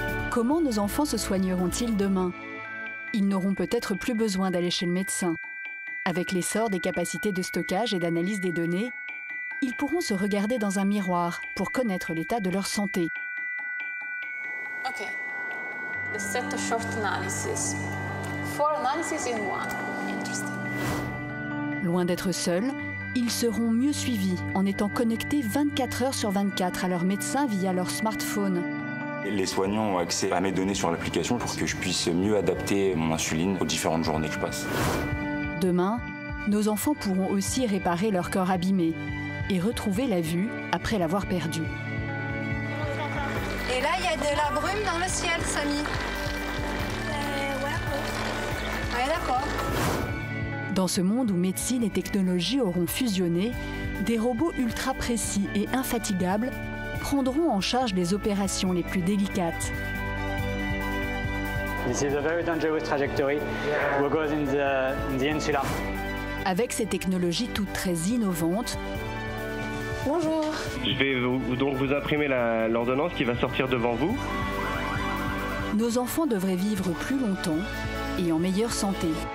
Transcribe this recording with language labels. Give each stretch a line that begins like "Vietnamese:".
French: Comment nos enfants se soigneront-ils demain? Ils n'auront peut-être plus besoin d'aller chez le médecin. Avec l'essor des capacités de stockage et d'analyse des données, ils pourront se regarder dans un miroir pour connaître l'état de leur santé.
English: Okay, the set of short analysis. 4 analyses in one. Interesting.
French: Loin d'être seuls, ils seront mieux suivis en étant connectés 24 heures sur 24 à leur médecin via leur smartphone. Les soignants ont accès à mes données sur l'application pour que je puisse mieux adapter mon insuline aux différentes journées que je passe. Demain, nos enfants pourront aussi réparer leur corps abîmé et retrouver la vue après l'avoir perdue. Et là, il y a de la brume dans le ciel, Samy. Ouais, d'accord. Dans ce monde où médecine et technologie auront fusionné, des robots ultra précis et infatigables prendront en charge les opérations les plus délicates.
English: This is a very dangerous trajectory. We'll go in the insula.
French: Avec ces technologies toutes très innovantes, Bonjour. Je vais donc vous imprimer l'ordonnance qui va sortir devant vous. nos enfants devraient vivre plus longtemps et en meilleure santé.